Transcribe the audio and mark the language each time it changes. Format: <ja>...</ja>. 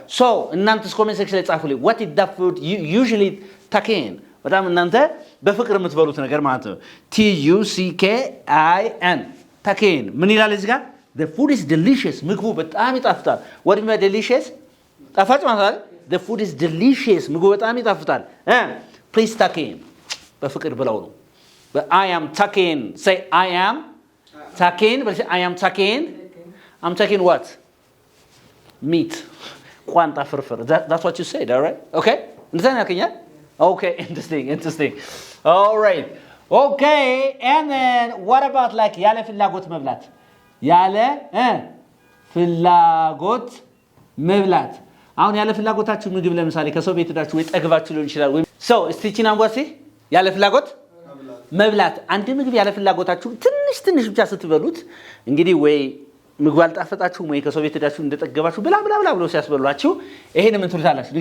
<en>So</en> <am>እናንተስ</am> <en>comment section</en> <am>ላይ ጻፉልኝ.</am> <en>What is that food you usually tuck in?</en> <am>በጣም እናንተ በፍቅር የምትበሉት ነገር ማለት ነው። TUCKIN tuck in ምን ይላል እዚህ ጋር?</am> <en>The food is delicious.</en> <am>ምግቡ በጣም ይጣፍጣል።</am> <en>What do you mean delicious?</en> <am>ጣፋጭ ማለት አይደል?</am> <en>The food is delicious.</en> <am>ምግቡ በጣም ይጣፍጣል.</am> <en>Please tuck in.</en> <am>በፍቅር ብለው ነው።</am> <en>But I am tucking. Say I am tucking. But say I am tucking. I'm tucking what? Meat. Quanta furfur. That's what you said, all right? Okay? Understand that? Okay, interesting. All right. Okay, and then what about like</en> <am>ያለ ፍላጎት መብላት? ያለ ፍላጎት መብላት። አሁን ያለ ፍላጎታችሁ ምግብ ለምሳሌ ከሰው ቤት ሄዳችሁ ወይ ጠግባችሁ ሊሆን ይችላል ወይ ሰው እስቲቺና አንቧሲ ያለ ፍላጎት መብላት አንድ ምግብ ያለ ፍላጎታችሁ ትንሽ ብቻ ስትበሉት እንግዲህ ወይ ምግብ አልጣፈጣችሁ ወይ ከሰው ቤት ሄዳችሁ እንደጠገባችሁ ብላ ብሎ ሲያስበሏችሁ ይሄን ምን ትሉታላችሁ?</am>